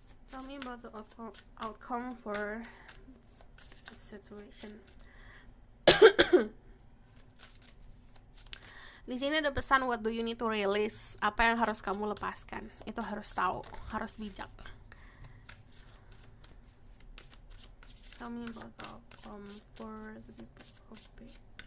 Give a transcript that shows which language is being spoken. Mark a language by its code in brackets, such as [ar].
[en] Tell me about the outcome for the situation. [id] Di sini ada pesan, [en] what do you need to release? [id] Apa yang harus kamu lepaskan? Itu harus tahu, harus bijak. [en] Tell me about the outcome for the people of faith.